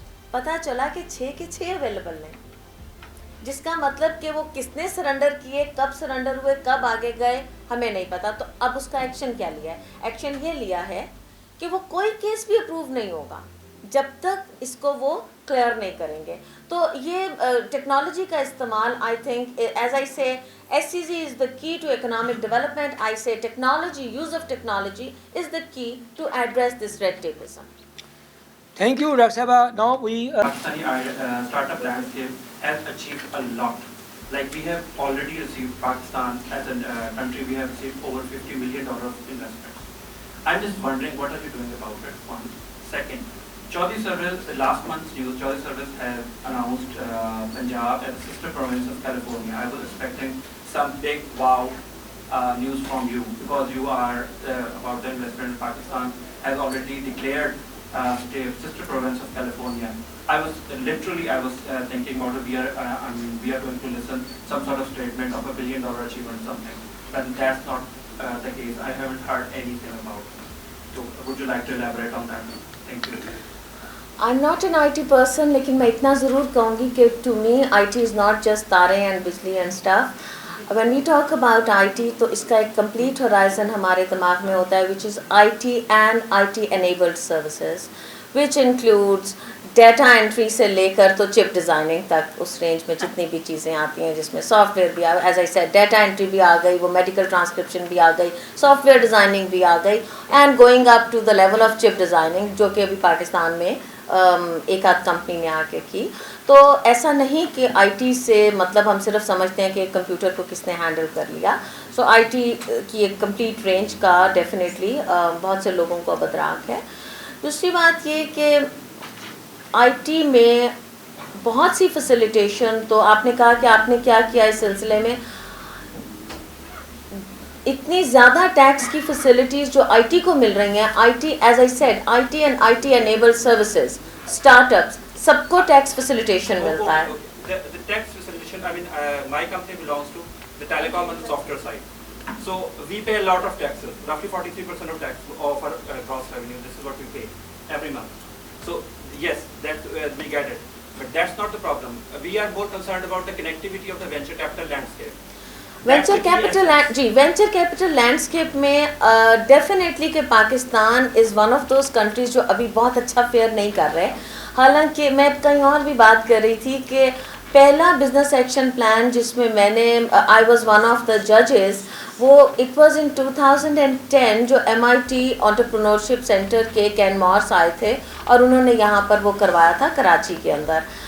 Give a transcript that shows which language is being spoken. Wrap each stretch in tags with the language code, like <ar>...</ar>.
<ur>پتہ چلا کہ 6 کے 6 اویلیبل نہیں, جس کا مطلب کہ وہ کس نے سرنڈر کیے, کب سرنڈر ہوئے, کب آگے گئے, ہمیں نہیں پتا. تو اب اس کا ایکشن کیا لیا ہے؟ ایکشن یہ لیا ہے کہ وہ کوئی کیس بھی اپروو نہیں ہوگا جب تک اس کو وہ کلیئر نہیں کریں گے. تو یہ ٹیکنالوجی کا استعمال,</ur> <en>I think as I say SCZ is the key to economic development. I say technology, use of technology is the key to address this red tapeism. Thank you, Dr. Saba. Now we Pakistani startup landscape has achieved a lot. Like we have already received, Pakistan as a country, we have received over $50 million of investment. I'm just wondering, what are you doing about it? One. Second, Chaudhry Service, last month's news, Chaudhry Service has announced Punjab as a sister province of California. I was expecting some big wow news from you, because you are about the investment in Pakistan has already declared sister province of California. I was thinking about we are going to listen some sort of statement of $1 billion achievement something, but that's not the case. I haven't heard anything about it. So would you like to elaborate on that? Thank you. I'm not an IT person,</en> <ur>لیکن میں اتنا ضرور کہوں گی کہ</ur> <en>to me IT is not just</en> <ur>تارے</ur> <en>and</en> <ur>بجلی</ur> <en>and stuff. When we talk about IT,</en> <ur>تو اس کا ایک</ur> <en>complete horizon</en> <ur>ہمارے دماغ میں ہوتا ہے,</ur> <en>which is IT and IT enabled services, which includes</en> <ur>data entry سے لے کر تو چپ ڈیزائننگ تک, اس رینج میں جتنی بھی چیزیں آتی ہیں, جس میں سافٹ ویئر بھی as I said data entry بھی آ گئی, وہ میڈیکل ٹرانسکرپشن بھی آ گئی, سافٹ ویئر ڈیزائننگ بھی آ گئی,</ur> <en>and going up to the level of chip designing,</en> <ur>جو کہ ابھی پاکستان میں ایک آدھ کمپنی نے آ کے کی. تو ایسا نہیں کہ آئی ٹی سے مطلب ہم صرف سمجھتے ہیں کہ کمپیوٹر کو کس نے ہینڈل کر لیا. سو آئی ٹی کی ایک کمپلیٹ رینج کا ڈیفینیٹلی بہت سے لوگوں کو اب ادراک ہے. دوسری بات یہ کہ آئی ٹی میں بہت سی فیسیلیٹیشن, تو آپ نے کہا کہ آپ نے کیا کیا اس سلسلے میں. اتنی زیادہ ٹیکس کی فیسلٹیز جو آئی ٹی کو مل رہی ہیں, I T</ur> <en>as I said</en> <ur>I T and I T enabled services, start ups, سب کو ٹیکس فیسیلیٹیشن ملتا ہے.</ur> <en>The tax facilitation, I mean, my company belongs to the telecom and the software side. So we pay a lot of taxes, roughly 43% of tax of our gross revenue. This is what we pay every month. So yes, that we get it, but that's not the problem. We are more concerned about the connectivity of the venture capital landscape.</en> <ur>Venture capital landscape میں definitely کہ</ur> <en>Pakistan is one of those countries</en> <ur>جو ابھی بہت اچھا fair نہیں کر رہے. حالانکہ میں کہیں اور بھی بات کر رہی تھی کہ پہلا بزنس ایکشن پلان جس میں میں نے</ur> <en>I was one of the ججز,</en> <ur>وہ</ur> <en>it was in 2010</en> <ur>جو MIT انٹرپرینورشپ سینٹر کے کین مارس آئے تھے اور انہوں نے یہاں پر وہ کروایا تھا کراچی کے اندر.</ur>